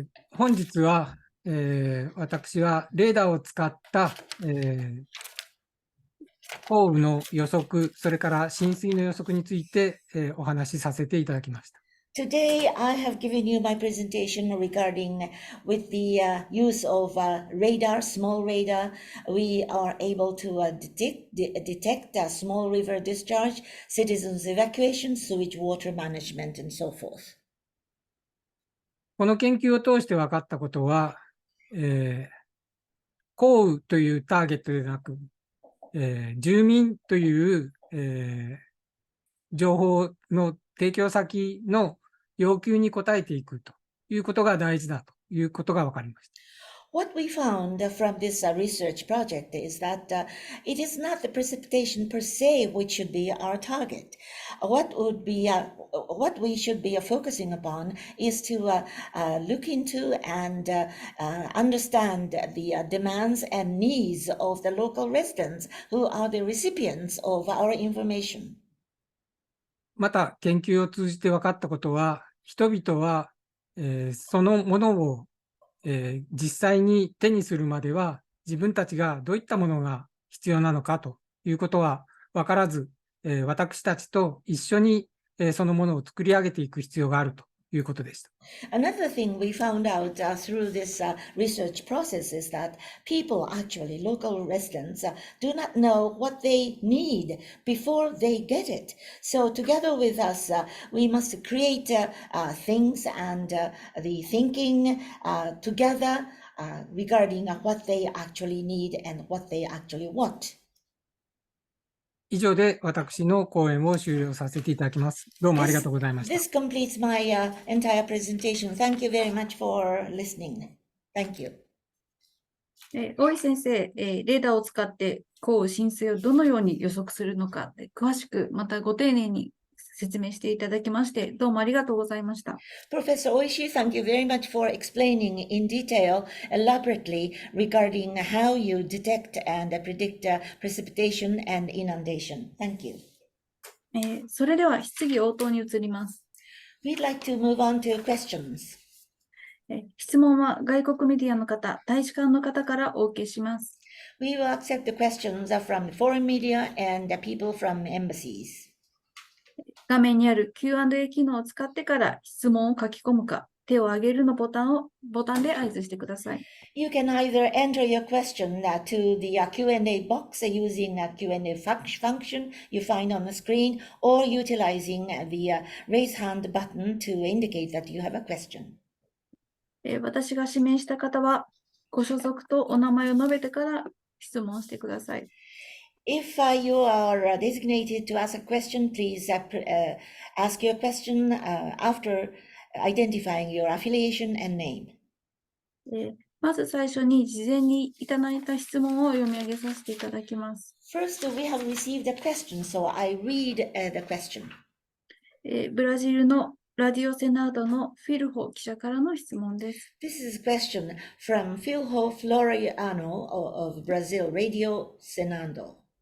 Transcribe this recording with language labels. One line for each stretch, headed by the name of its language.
Japanese: 本日は、私はレーダーを使った、降雨の予測、それから浸水の予測について、お話しさせていただきました。
English: Today, I have given you my presentation regarding with the use of radar, small radar. We are able to detect small river discharge, citizens evacuation, sewage water management, and so forth.
Japanese: この研究を通して分かったことは、降雨というターゲットでなく、住民という、情報の提供先の要求に応えていくということが大事だということが分かりました。
English: What we found from this research project is that it is not the precipitation per se which should be our target. What we should be focusing upon is to look into and understand the demands and needs of the local residents who are the recipients of our information.
Japanese: また研究を通じて分かったことは、人々は、そのものを実際に手にするまでは自分たちがどういったものが必要なのかということは分からず、私たちと一緒にそのものを作り上げていく必要があるということでした。
English: Another thing we found out through this research process is that people, actually local residents, do not know what they need before they get it. So together with us, we must create things and the thinking together regarding what they actually need and what they actually want.
Japanese: 以上で私の講演を終了させていただきます。どうもありがとうございました。
English: This completes my entire presentation. Thank you very much for listening. Thank you.
Japanese: 大井先生、レーダーを使って降雨浸水をどのように予測するのか、詳しくまたご丁寧に説明していただきまして、どうもありがとうございました。
English: Professor Oishi, thank you very much for explaining in detail, elaborately, regarding how you detect and predict precipitation and inundation. Thank you.
Japanese: それでは質疑応答に移ります。
English: We'd like to move on to questions.
Japanese: 質問は外国メディアの方、大使館の方からお受けします。
English: We will accept the questions from foreign media and people from embassies.
Japanese: 画面にある Q&A 機能を使ってから質問を書き込むか、手を挙げるのボタンで合図してください。
English: You can either enter your question to the Q&A box using a Q&A function you find on the screen or utilizing the raise hand button to indicate that you have a question.
Japanese: 私が指名した方は、ご所属とお名前を述べてから質問してください。
English: If you are designated to ask a question, please ask your question after identifying your affiliation and name.
Japanese: まず最初に事前にいただいた質問を読み上げさせていただきます。
English: First, we have received a question, so I read the question.
Japanese: ブラジルのラディオセナードのフィルホ記者からの質問です。
English: This is a question from Filho Floriano of Brazil, Radio Senado.